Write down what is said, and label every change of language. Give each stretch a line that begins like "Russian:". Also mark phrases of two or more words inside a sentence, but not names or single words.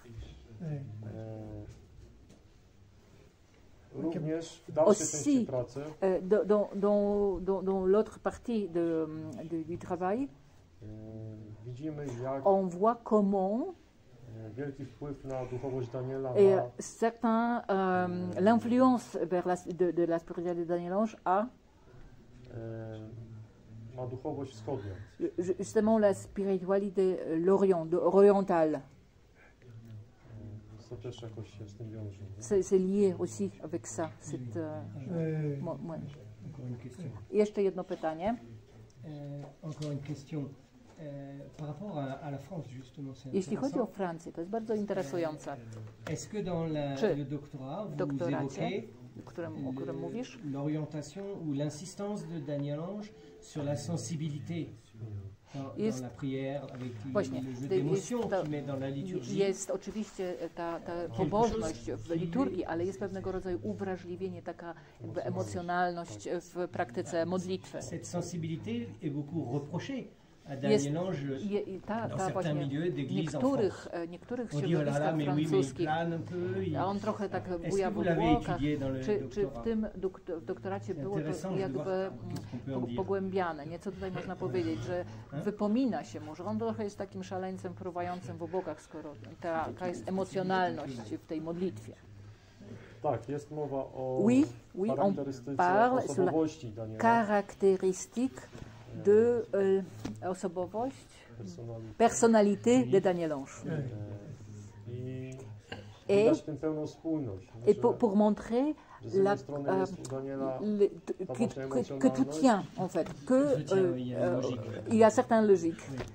French: Aussi, dans l'autre partie du travail, on voit comment et certains, l'influence de la spiritualité de Daniel Lange a justement la spiritualité orientale. C'est lié aussi avec ça.
Polish: Jeszcze jedno pytanie.
French: Encore une question. Par rapport à la France, justement, c'est
Polish: Jeśli chodzi o Francję, to jest bardzo interesujące.
French: Est-ce que dans le doctorat, vous évoquez
Polish: o którym mówisz,
French: l'orientation ou l'insistance de Daniel Lange sur la sensibilité dans la prière, avec le jeu d'émotions qu'il met dans la liturgie?
Polish: Jest oczywiście ta pobożność w liturgii, ale jest pewnego rodzaju uwrażliwienie, taka jakby emocjonalność w praktyce modlitwy.
French: Cette sensibilité est beaucoup reprochée à Daniel Lange dans certains milieux d'église en France.
Polish: Niektórych
French: On dit, oh là là, mais oui, mais il plane un peu.
Polish: A on trochę tak buja w obłokach. Czy w tym doktoracie było to jakby pogłębiane? Nieco tutaj można powiedzieć, że wypomina się mu, że on trochę jest takim szaleńcem fruwającym w obłokach, skoro taka jest emocjonalność w tej modlitwie. Tak, jest mowa o
French: Oui, on parle sur la caractéristique de osobowość, personnalité de Daniel Ange. Et pour montrer que tout tient, en fait, qu'il y a certaines logiques.